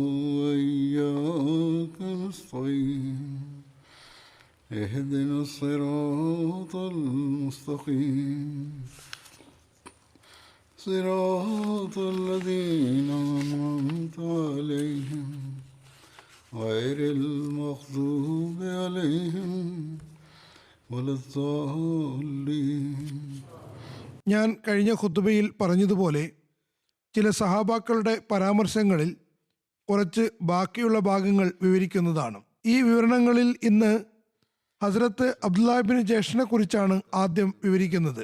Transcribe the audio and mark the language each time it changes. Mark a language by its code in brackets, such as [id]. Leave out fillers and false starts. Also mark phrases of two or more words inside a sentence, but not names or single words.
[ar] وإياك نستعين اهدنا الصراط المستقيم صراط الذين أنعمت عليهم غير المغضوب عليهم ولا الضالين. [ml] ഞാൻ കഴിഞ്ഞ ഖുത്ബയിൽ പറഞ്ഞതുപോലെ ചില സഹാബാക്കളുടെ പരാമർശങ്ങളിൽ കുറച്ച് ബാക്കിയുള്ള ഭാഗങ്ങൾ വിവരിക്കുന്നതാണ്. ഈ വിവരണങ്ങളിൽ ഇന്ന് ഹസ്രത്ത് അബ്ദുല്ലാഹിബ്നു ജഹ്ഷിനെ കുറിച്ചാണ് ആദ്യം വിവരിക്കുന്നത്.